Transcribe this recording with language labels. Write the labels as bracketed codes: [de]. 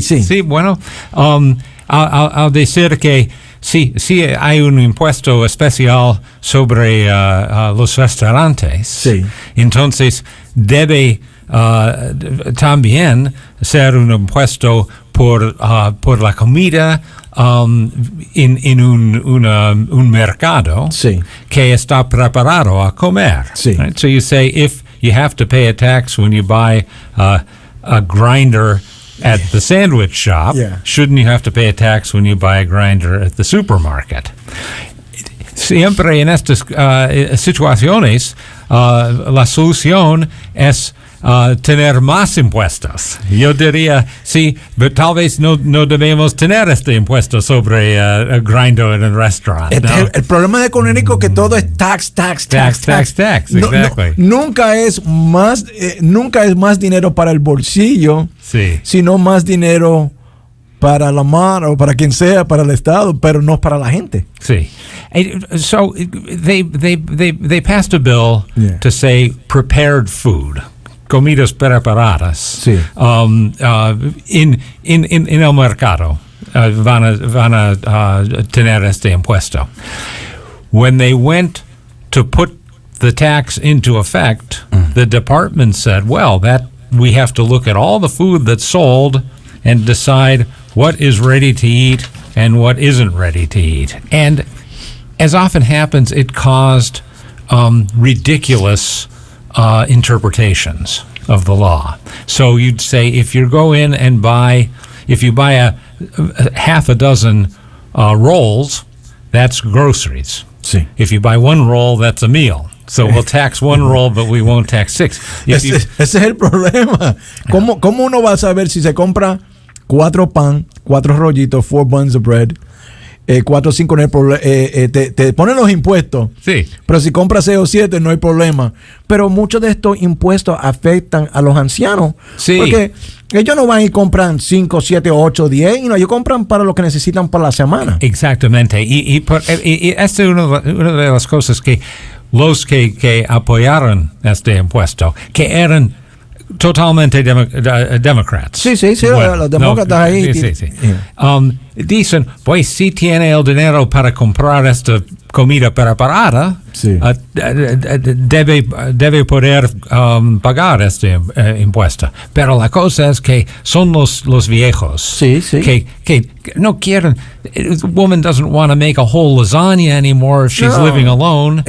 [es] Sí, bueno, al decir que sí hay un impuesto especial sobre los restaurantes. Sí. Entonces debe también ser un impuesto por la comida en un mercado que está preparado a comer. Sí. [en] Right? So you say if you have to pay a tax when you buy a grinder at the sandwich shop, shouldn't you have to pay a tax when you buy a grinder at the supermarket? [es] Siempre en estas situaciones la solución es tener más impuestos. Yo diría, sí, pero tal vez no debemos tener este impuesto sobre grinder en el restaurante. ¿No? El problema de Connecticut que todo es tax. [en] Exactly. [es] Nunca es más dinero para el bolsillo, sino más dinero para la mar o para quien sea, para el Estado, pero no para la gente. Sí. [en] So they passed a bill to say prepared food. [es] Comidas preparadas en el mercado van a tener este impuesto. [en] When they went to put the tax into effect, the department said, well, that we have to look at all the food that's sold and decide what is ready to eat and what isn't ready to eat. And as often happens, it caused ridiculous interpretations of the law. So you'd say if you go in and buy a half a dozen rolls, that's groceries. [es] Sí. [en] If you buy one roll, that's a meal. So we'll tax one roll, but we won't tax six. [es] Ese es el problema. ¿Cómo uno va a saber si se compra 4 pan, 4 rollitos, 4 [en] buns of bread, [es] 4 o 5 no hay problema, te ponen los impuestos, pero si compras 6 o 7 no hay problema. Pero muchos de estos impuestos afectan a los ancianos, porque ellos no van y compran 5, 7, 8, 10, ellos compran para lo que necesitan para la semana. Exactamente, y esta es una de las cosas que los que apoyaron este impuesto, que eran totalmente [en] Democrats. [es] Sí, bueno, los demócratas ahí. Sí. Dicen, pues si tiene el dinero para comprar esta comida preparada, debe poder pagar este impuesto. Pero la cosa es que son los viejos que no quieren. [en] A woman doesn't want to make a whole lasagna anymore if she's living alone.